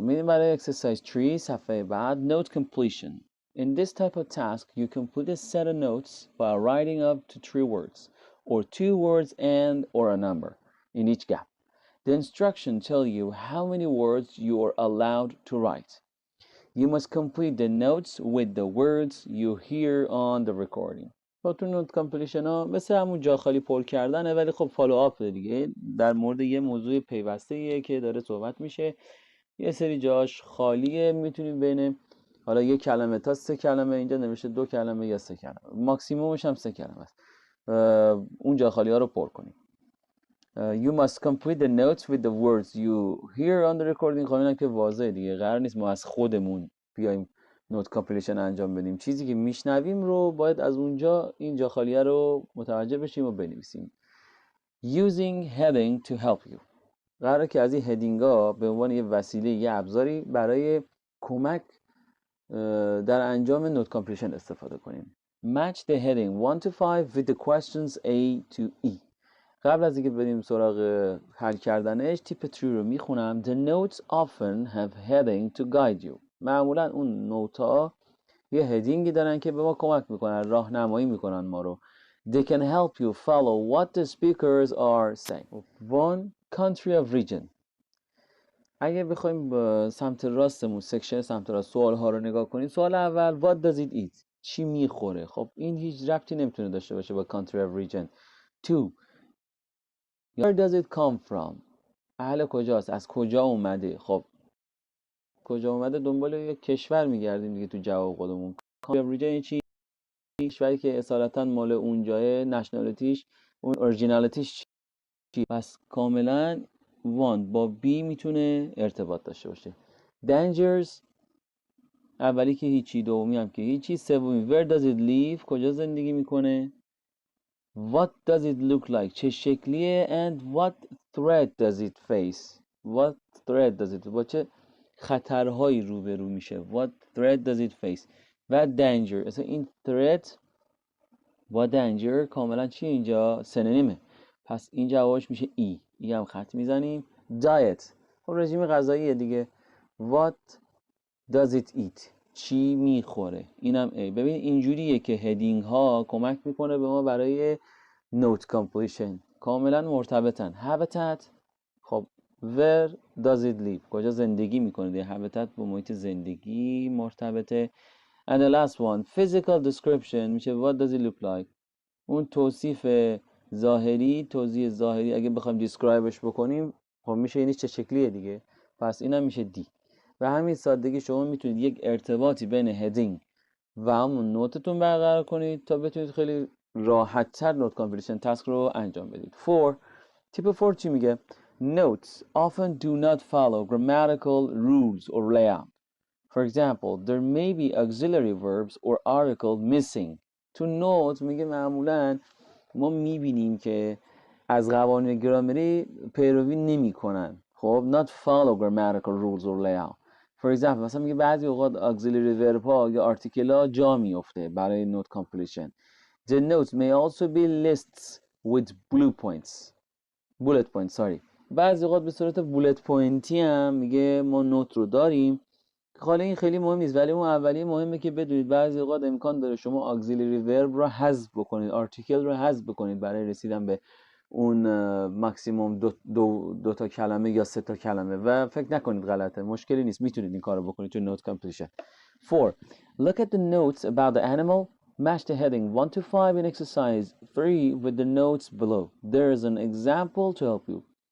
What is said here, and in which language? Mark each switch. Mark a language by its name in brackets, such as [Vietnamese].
[Persian] میریم برای exercise 3 صفحه بعد. [English] Note completion. In this type of task, you complete a set of notes by writing up to 3 words, or 2 words and or a number in each gap. The instructions tell you how many words you are allowed to write. You must complete the notes with the words you hear on the recording. [Persian] با تو نوت کامپلیشن ها مثل همون جا خالی پر کردنه، ولی خب فالو آپ دیگه در مورد یه موضوع پیوسته که داره صحبت میشه. یه سری جاش خالیه، میتونید بین حالا یک کلمه تا 3 کلمه، اینجا نوشته 2 کلمه یا 3 کلمه، ماکسیمومش هم 3 کلمه است. اون جا خالی ها رو پر کنید. [English] You must complete the notes with the words you hear on the recording. [Persian] خب اینم که واضحه دیگه، قرار نیست ما از خودمون بیایم نوت کامپلیشن انجام بدیم. چیزی که میشنویم رو باید از اونجا این جا خالیه رو متوجه بشیم و بنویسیم. [English] Using heading to help you. [Persian] قراره که از این هدینگ ها به عنوان یه وسیله، یه ابزاری برای کمک در انجام نوت کامپلیشن استفاده کنیم. [English] Match the heading 1 to 5 with the questions A to E. [Persian] قبل از اینکه بریم سراغ حل کردنش، تیپ تری رو میخونم. [English] The notes often have heading to guide you. [Persian] معمولا اون نوت ها یه هدینگی دارن که به ما کمک میکنن، راهنمایی میکنن ما رو. [English] They can help you follow what the speakers are saying. One, country of region. [Persian] اگه بخوایم سمت راستمون، سکشن سمت راست، سوال ها رو نگاه کنیم. سوال اول [English] what does it eat؟ [Persian] چی میخوره؟ خب این هیچ ربطی نمیتونه داشته باشه با country of region. [English] Two, where does it come from؟ [Persian] اهل کجاست؟ از کجا اومده؟ خب کجا اومده دنبال یک کشور میگردیم دیگه تو جواب خودمون. country of region چی؟ کشوری که اصالتا مال اون جای، نشنالیتیش، اون اورجینالیتیش چی؟ پس کاملا وان با بی میتونه ارتباط داشته باشه. dangers اولی که هیچی، دومی هم که هیچی، سومی [English] where does it live؟ [Persian] کجا زندگی میکنه. [English] what does it look like؟ [Persian] چه شکلیه. [English] and what threat does it face؟ what threat does it، [Persian] با چه خطرهایی روبرو میشه. [English] what threat does it face؟ [Persian] و danger، اصلا این threat با danger کاملا چی اینجا؟ سنونیمه. پس این جوابش میشه ای. ای هم خط میزنیم. diet، خب رژیم غذاییه دیگه. [English] what does it eat؟ [Persian] چی میخوره؟ اینم ای. ببین اینجوریه که هدینگ ها کمک میکنه به ما برای نوت کامپلیشن، کاملا مرتبطن. habitat، خب [English] where does it live؟ [Persian] کجا زندگی میکنه دیگه. habitat با محیط زندگی مرتبطه. [English] and the last one physical description [Persian] میشه [English] what does it look like؟ [Persian] اون توصیف ظاهری، توضیح ظاهری اگه بخوایم دیسکرایبش بکنیم، خب میشه اینش چه شکلیه دیگه. پس اینم میشه دی. و همین سادگی شما میتونید یک ارتباطی بین هدینگ و همون نوتتون برقرار کنید تا بتونید خیلی راحت تر نوت کامپلیشن تاسک رو انجام بدید. 4 تیپ 4 چی میگه؟ [English] Notes often do not follow grammatical rules or layout. For example, there may be auxiliary verbs or article missing. [Persian] تو نوت میگه معمولا ما میبینیم که از قوانین گرامری پیروی نمیکنن. خب [English] not follow grammatical rules or layout. [Persian] For example مثلا میگه بعضی اوقات auxiliary verb ها یا article ها جا میفته برای note completion. [English] The notes may also be lists with bullet points sorry. [Persian] بعضی اوقات به صورت bullet poinتی هم میگه ما نوت رو داریم. حالا این خیلی مهم نیست، ولی اون اولیه مهمه که بدونید بعضی اوقات امکان داره شما auxiliary verb رو حذف بکنید، article رو حذف بکنید برای رسیدن به اون ماکسیموم دو تا کلمه یا 3 تا کلمه و فکر نکنید غلطه، مشکلی نیست، میتونید این کارو بکنید تو note completion. [English] 4 look at the notes about the animal. Match the heading 1 to 5 in exercise 3 with the notes below. There is an example to help you.